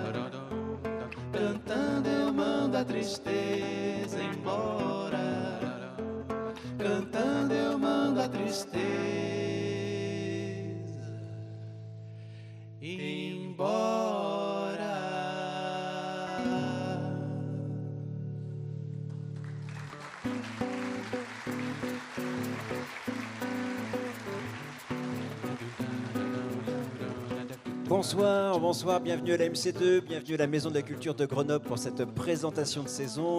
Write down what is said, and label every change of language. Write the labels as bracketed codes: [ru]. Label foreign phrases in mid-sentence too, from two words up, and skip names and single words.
[pt] Cantando eu mando a tristeza embora. Cantando eu mando a tristeza embora. [fr] Bonsoir, bonsoir, bienvenue à la MC2, bienvenue à la Maison de la Culture de Grenoble pour cette présentation de saison.